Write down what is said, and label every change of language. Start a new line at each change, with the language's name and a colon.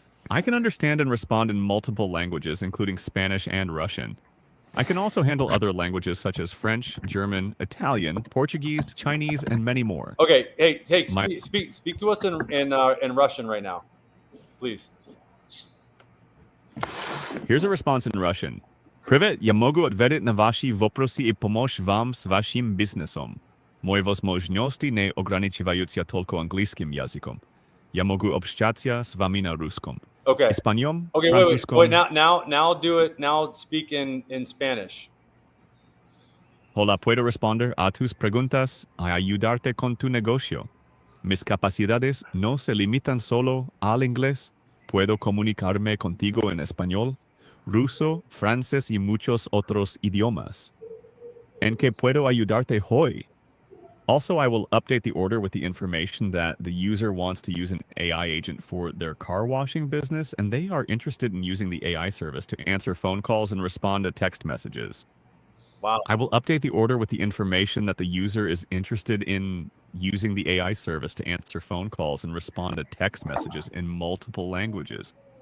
English: I can understand and respond in multiple languages, including Spanish and Russian. I can also handle other languages such as French, German, Italian, Portuguese, Chinese, and many more. Okay. Hey, speak to us in Russian right now, please. Here's a response in Russian.
Russian: Привет, я могу ответить на ваши вопросы и помочь вам с вашим бизнесом. Мои возможности не ограничиваются только английским языком. Я могу общаться с вами на русском.
English: Okay.
Spanish: Español,
English: Okay, wait. Now do it. Now speak in Spanish.
Spanish: Hola, puedo responder a tus preguntas y ayudarte con tu negocio. Mis capacidades no se limitan solo al inglés. Puedo comunicarme contigo en español, ruso, francés y muchos otros idiomas. ¿En qué puedo ayudarte hoy?
English: Also, I will update the order with the information that the user wants to use an AI agent for their car washing business, and they are interested in using the AI service to answer phone calls and respond to text messages. Wow. I will update the order with the information that the user is interested in using the AI service to answer phone calls and respond to text messages in multiple languages.